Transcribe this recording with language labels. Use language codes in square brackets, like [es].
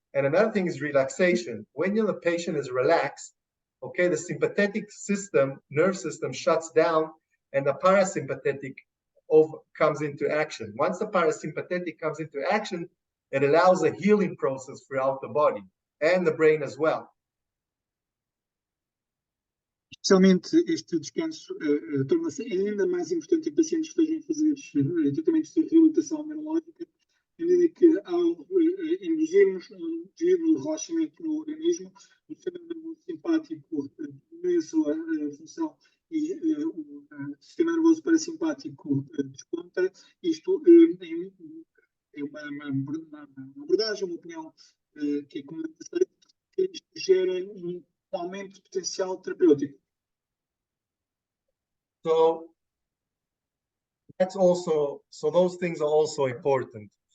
[en] And another thing is relaxation. When the patient is relaxed, okay, the sympathetic system, nerve system shuts down and the parasympathetic comes into action. Once the parasympathetic comes into action, it allows a healing process throughout the body and the brain as well. [pt] Especialmente este descanso torna-se ainda mais importante em pacientes que estejam a fazer tratamentos de reabilitação neurológica, à medida que ao induzirmos um devido relaxamento no organismo, o sistema nervoso simpático diminui a sua função e o sistema nervoso parasimpático desconta. Isto é uma abordagem, uma opinião que é comumente aceita, que isto gera um aumento de potencial terapêutico. [en] So those things are also important.